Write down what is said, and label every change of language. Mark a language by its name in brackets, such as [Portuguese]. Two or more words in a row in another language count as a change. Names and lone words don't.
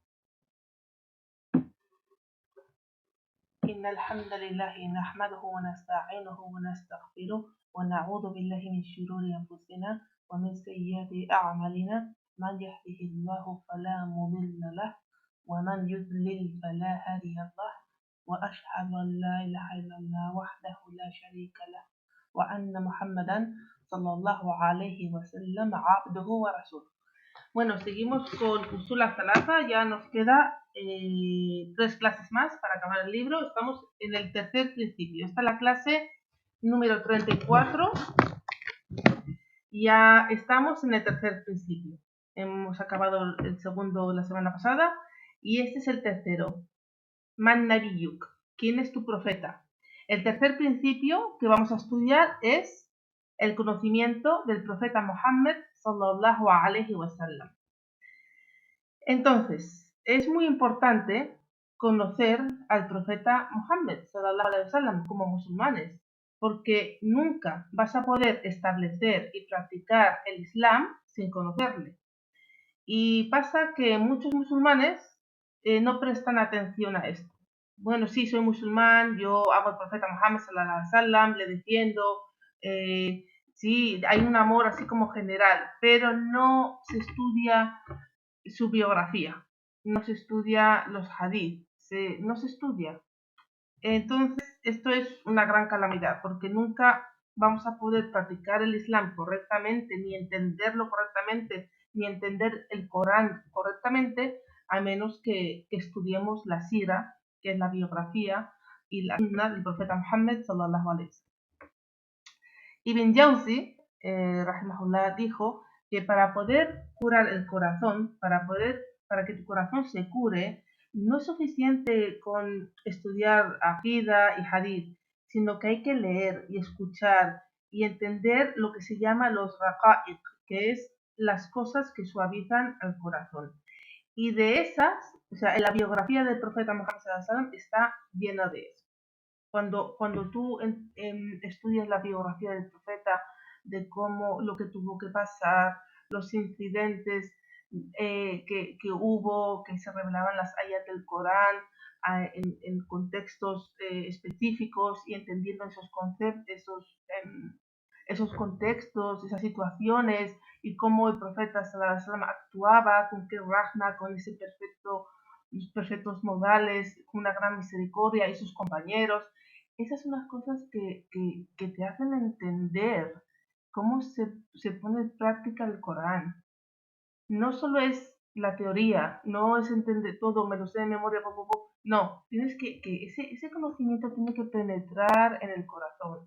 [Arabic] إن الحمد لله نحمده ونستعينه ونستغفره ونعوذ بالله من شرور أنفسنا ومن سيئات أعمالنا. من يهده الله فلا مضل له ومن يضلل فلا هادي له وأشهد أن لا إله إلا الله وحده لا شريك له وأن محمدا صلى الله عليه وسلم عبده ورسوله. [Spanish] Bueno, seguimos con Usul al-Thalatha, ya nos queda 3 clases más para acabar el libro. Estamos en el tercer principio. Esta es la clase número 34. Ya estamos en el tercer principio. Hemos acabado el segundo la semana pasada y este es el tercero. [Arabic] من نبيك, [Spanish] ¿quién es tu profeta? El tercer principio que vamos a estudiar es el conocimiento del profeta Muhammad [Arabic] صلى الله عليه وسلم. [Spanish] Entonces, es muy importante conocer al profeta Muhammad [Arabic] صلى الله عليه وسلم [Spanish] como musulmanes, porque nunca vas a poder establecer y practicar el Islam sin conocerle. Y pasa que muchos musulmanes no prestan atención a esto. Bueno, sí, soy musulmán, yo amo al profeta Muhammad [Arabic] صلى الله عليه وسلم, [Spanish] le defiendo, sí, hay un amor así como general, pero no se estudia su biografía, no se estudia los hadith, no se estudia. Entonces, esto es una gran calamidad, porque nunca vamos a poder practicar el Islam correctamente, ni entenderlo correctamente, ni entender el Corán correctamente, a menos que estudiemos la sira, que es la biografía y la sunna del profeta Muhammad [Arabic] صلى الله عليه وسلم. [Spanish] Ibn Jawzi, rahimahullah, dijo que para poder curar el corazón, para que tu corazón se cure, no es suficiente con estudiar aqida y hadith, sino que hay que leer y escuchar y entender lo que se llama los raqa'iq, que es las cosas que suavizan el corazón. Y de esas, o sea, la biografía del profeta Muhammad [Arabic] صلى الله عليه وسلم [Spanish] está llena de eso. Cuando tú estudias la biografía del profeta, de cómo lo que tuvo que pasar, los incidentes que hubo, que se revelaban las ayat del Corán en contextos específicos y entendiendo esos conceptos, esos contextos, esas situaciones y cómo el profeta [Arabic] صلى الله عليه وسلم [Spanish] actuaba, con qué rahma, con ese perfectos modales, con una gran misericordia y sus compañeros. Esas son las cosas que te hacen entender cómo se pone en práctica el Corán. No solo es la teoría, no es entender todo, me lo sé de memoria, no, tienes que ese conocimiento tiene que penetrar en el corazón.